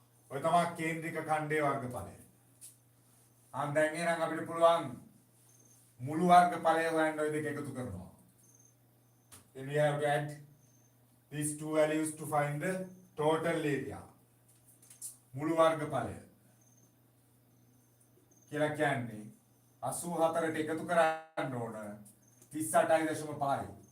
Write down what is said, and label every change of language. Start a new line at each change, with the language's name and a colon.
Sinhala: ඔය තමයි කේන්ද්‍රික ඛණ්ඩයේ වර්ගඵලය. අන් දැන් එහෙනම් අපිට පුළුවන් මුළු වර්ගඵලය හොයන්න ඔය දෙක එකතු කරනවා.
English: Then we have to add these two values to find the total area.
Sinhala: මුළු වර්ගඵලය කියලා කියන්නේ 84ට එකතු කරන්න ඕන 38.5යි.